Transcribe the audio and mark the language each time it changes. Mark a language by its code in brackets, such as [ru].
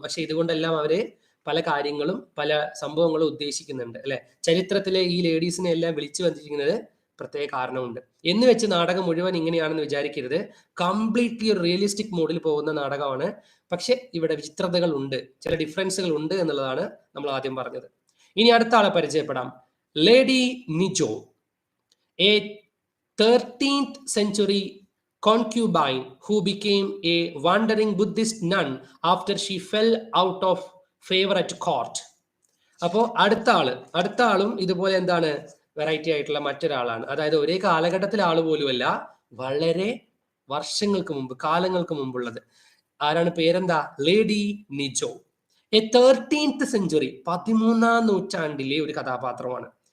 [ml] പക്ഷെ ഇതുകൊണ്ടെല്ലാം അവര് പല കാര്യങ്ങളും പല സംഭവങ്ങളും ഉദ്ദേശിക്കുന്നുണ്ട് അല്ലെ. ചരിത്രത്തിലെ ഈ ലേഡീസിനെ എല്ലാം വിളിച്ചു വന്നിരിക്കുന്നത് പ്രത്യേക കാരണമുണ്ട്. എന്ന് വെച്ച് നാടകം മുഴുവൻ ഇങ്ങനെയാണെന്ന് വിചാരിക്കരുത്. കംപ്ലീറ്റ്ലി ഒരു റിയലിസ്റ്റിക് മോഡിൽ പോകുന്ന നാടകമാണ്. പക്ഷെ ഇവിടെ വിചിത്രതകൾ ഉണ്ട്, ചില ഡിഫറൻസുകൾ ഉണ്ട് എന്നുള്ളതാണ് നമ്മൾ ആദ്യം പറഞ്ഞത്. ഇനി അടുത്ത ആളെ പരിചയപ്പെടാം. [en] Lady Nijo, a 13th century concubine who became a wandering Buddhist nun after she fell out of favor at court. [ml] അപ്പോ അടുത്ത ആളും ഇതുപോലെ എന്താണ്, വെറൈറ്റി ആയിട്ടുള്ള മറ്റൊരാളാണ്. അതായത് ഒരേ കാലഘട്ടത്തിലെ ആള് പോലുമല്ല, വളരെ വർഷങ്ങൾക്ക് മുമ്പ്, കാലങ്ങൾക്ക് മുമ്പുള്ളത്. ആരാണ്? പേരെന്താ? Lady Nijo. [en] a 13th century, [ml] 13ാം നൂറ്റാണ്ടിലെ ഒരു കഥാപാത്രമാണ്.